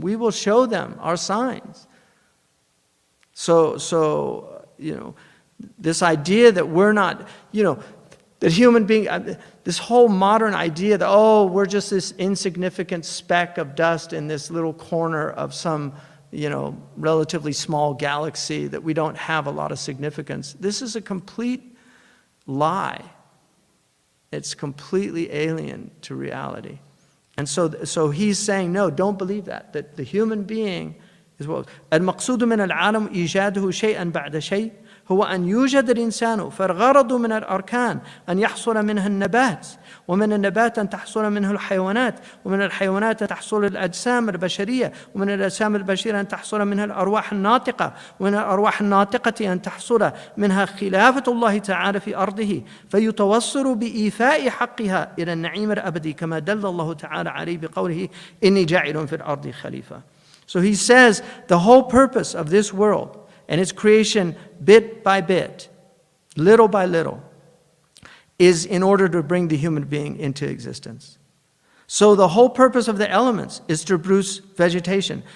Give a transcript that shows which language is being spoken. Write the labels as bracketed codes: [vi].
[en] We will show them our signs. So this idea that we're not, that human being, this whole modern idea that, we're just this insignificant speck of dust in this little corner of some, relatively small galaxy, that we don't have a lot of significance. This is a complete lie. It's completely alien to reality. And so he's saying, no, don't believe that the human being is what [ar] المقصود من العالم إيجاده شيئا بعد شيء هو أن يوجد الإنسان فالغرض من الأركان أن يحصل منها النبات ومن النبات أن تحصل منه الحيوانات ومن الحيوانات أن تحصل الأجسام البشرية ومن الأجسام البشرية أن تحصل منها الأرواح الناطقة ومن الأرواح الناطقة أن تحصل منها خلافة الله تعالى في أرضه فيتوصل بإيفاء حقها إلى النعيم الأبدي كما دل الله تعالى عليه بقوله إني جاعل في الأرض خليفة. [en] So he says the whole purpose of this world and its creation bit by bit, little by little, is in order to bring the human being into existence. So the whole purpose of the elements is to produce vegetation.